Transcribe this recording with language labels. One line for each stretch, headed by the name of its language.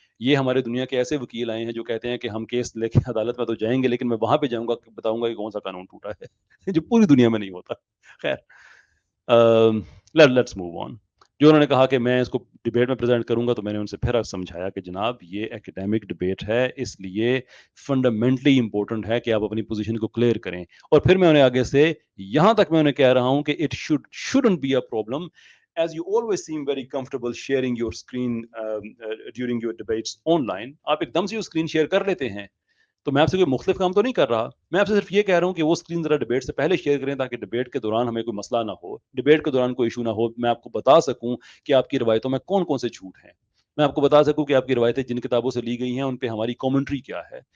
Urdu: یہ ہمارے دنیا کے ایسے وکیل آئے ہیں جو کہتے ہیں کہ ہم کیس لے کے عدالت میں تو جائیں گے, لیکن میں وہاں پہ جاؤں گا, بتاؤں گا کہ کون سا قانون ٹوٹا ہے جو پوری دنیا میں نہیں ہوتا. خیر,
English: Let's move on.
Urdu: جو انہوں نے کہا کہ میں اس کو ڈبیٹ میں پریزنٹ کروں گا, تو میں نے ان سے پھر سمجھایا کہ جناب یہ ایکیڈیمک ڈبیٹ ہے, اس لیے فنڈامنٹلی امپورٹنٹ ہے کہ آپ اپنی پوزیشن کو کلیئر کریں. اور پھر میں انہیں آگے سے یہاں تک میں انہیں کہہ رہا ہوں کہ
English: It shouldn't be a problem, as you always seem very comfortable sharing your screen during your debates online.
Urdu: آپ ایک دم سے اسکرین شیئر کر لیتے ہیں, تو میں آپ سے کوئی مختلف کام تو نہیں کر رہا. میں آپ سے صرف یہ کہہ رہا ہوں کہ وہ اسکرین ذرا ڈبیٹ سے پہلے شیئر کریں, تاکہ ڈبیٹ کے دوران ہمیں کوئی مسئلہ نہ ہو, ڈبیٹ کے دوران کوئی ایشو نہ ہو. میں آپ کو بتا سکوں کہ آپ کی روایتوں میں کون کون سے جھوٹ ہیں. میں آپ کو بتا سکوں کہ آپ کی روایتیں جن کتابوں سے لی گئی ہیں ان پہ ہماری کامنٹری کیا ہے.